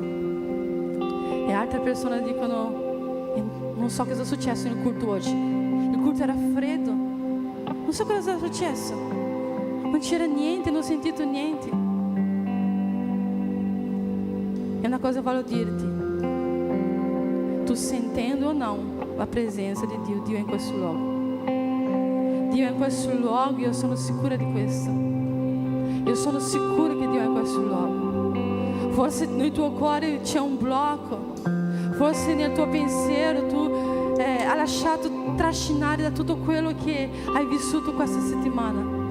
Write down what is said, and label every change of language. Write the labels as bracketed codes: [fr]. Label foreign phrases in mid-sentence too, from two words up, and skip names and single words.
[it] E altre persone dicono, non so cosa è successo nel culto oggi, il culto era freddo, non so cosa è successo, non c'era niente, non ho sentito niente. E una cosa voglio dirti, tu sentendo [pt] o não [it] a presenza di Dio, Dio è in questo luogo. Dio è in questo luogo, io sono sicura di questo. Io sono sicura che Dio è in questo luogo. Forse nel tuo cuore c'è un blocco, forse nel tuo pensiero tu hai lasciato trascinare da tutto quello che hai vissuto questa settimana.